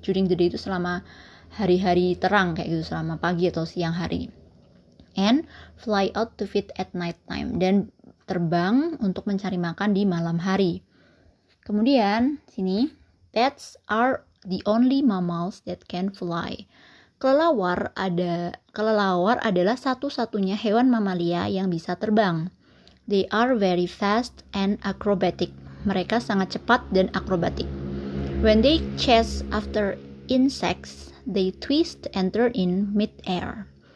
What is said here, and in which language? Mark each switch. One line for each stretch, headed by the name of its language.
English: During the day
Indonesian: itu selama hari-hari terang kayak gitu, selama pagi atau siang hari.
English: And fly out to feed at night time,
Indonesian: dan terbang untuk mencari makan di malam hari. Kemudian sini,
English: bats are the only mammals that can fly.
Indonesian: Kelelawar adalah satu-satunya hewan mamalia yang bisa terbang.
English: They are very fast and acrobatic.
Indonesian: Mereka sangat cepat dan akrobatik.
English: When they chase after insects, they twist and turn in mid-air.